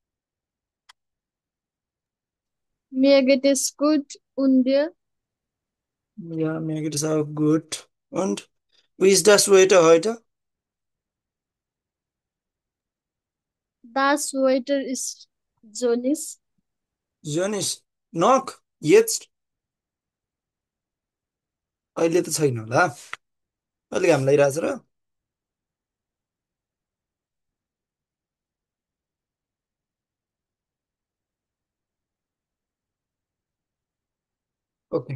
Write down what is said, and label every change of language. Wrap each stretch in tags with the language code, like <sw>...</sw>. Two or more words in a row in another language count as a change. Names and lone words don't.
<de>Mir geht es gut und dir? Ja, mir geht es auch gut. Und wie ist das Wetter heute? Das Wetter ist sonnig. Sonnig. Noch? Jetzt?</de> <ne>अहिले त छैन होला। अलिक घाम लागिरहेछ र? ओके।</ne>